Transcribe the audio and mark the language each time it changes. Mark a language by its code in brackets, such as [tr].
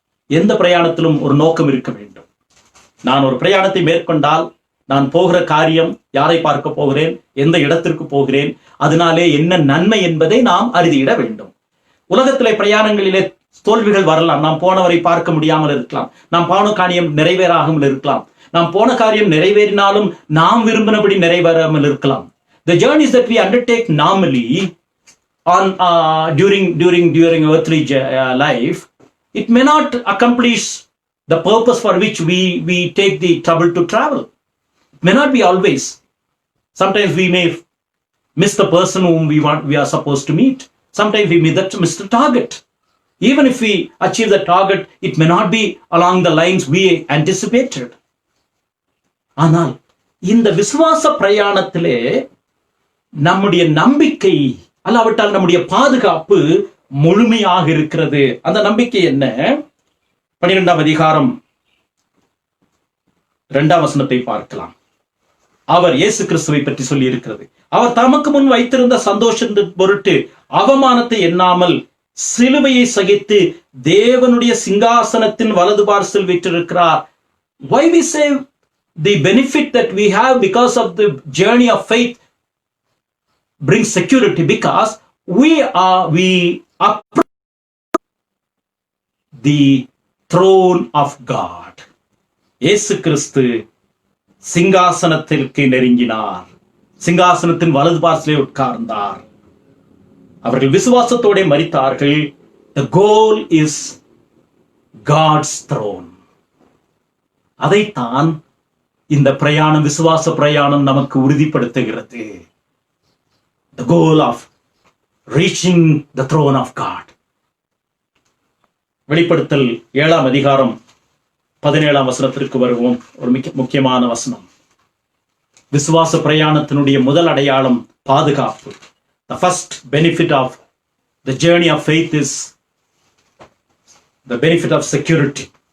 [ta] எந்த பிரயாணத்திலும் ஒரு நோக்கம் இருக்க வேண்டும். நான் ஒரு பிரயாணத்தை மேற்கொண்டால் நான் போகிற காரியம், யாரை பார்க்க போகிறேன், எந்த இடத்திற்கு போகிறேன், அதனாலே என்ன நன்மை என்பதை நாம் அறிந்திட வேண்டும். உலகத்திலே பிரயாணங்களிலே தோல்விகள் வரலாம். நாம் போனவரை பார்க்க முடியாமல் இருக்கலாம். நாம் போன காரியம் நிறைவேறாமல் இருக்கலாம். நாம் போன காரியம் நிறைவேறினாலும் நாம் விரும்பினபடி நிறைவேறாமல் இருக்கலாம். [en] The journeys that we undertake normally on during earthly life, it may not accomplish the purpose for which we take the trouble to travel. It may not be always. Sometimes we may miss the person whom we are supposed to meet. Sometimes we miss the target. Even if we achieve the target, it may not be along the lines we anticipated. [ta] ஆனால் இந்த விசுவாச பிரயாணத்திலே நம்முடைய நம்பிக்கை அல்லாவிட்டால் நம்முடைய பாதுகாப்பு முழுமையாக இருக்கிறது. அந்த நம்பிக்கை என்ன? 12ஆம் அதிகாரம் 2ஆம் வசனத்தை பார்க்கலாம். அவர் இயேசு கிறிஸ்துவை பற்றி சொல்லி இருக்கிறது. அவர் தமக்கு முன் வைத்திருந்த சந்தோஷத்தின் பொருட்டு அவமானத்தை எண்ணாமல் சிலுவையை சகித்து தேவனுடைய சிங்காசனத்தின் வலது பார்சில் வீற்றிருக்கிறார். [en] Why we say the benefit that we have because of the journey of faith brings security? Because we approach the throne of God. [ta] இயேசு கிறிஸ்து சிங்காசனத்திற்கு நெருங்கினார். சிங்காசனத்தின் வலது பார்சிலே உட்கார்ந்தார். அவர்கள் விசுவாசத்தோட மரித்தார்கள். [en] The goal is God's throne. [ta] அதைத்தான் இந்த பிரயாணம், விசுவாச பிரயாணம் நமக்கு உறுதிப்படுத்துகிறது. [en] The goal of reaching the throne of God. [ta] வெளிப்படுத்தல் 7ஆம் அதிகாரம் 17ஆம் வசனத்திற்கு வருவோம். ஒரு முக்கியமான வசனம். விசுவாச பிரயாணத்தினுடைய முதல் அடையாளம் பாதுகாப்பு. [en] The first benefit of the journey of faith is the benefit of security.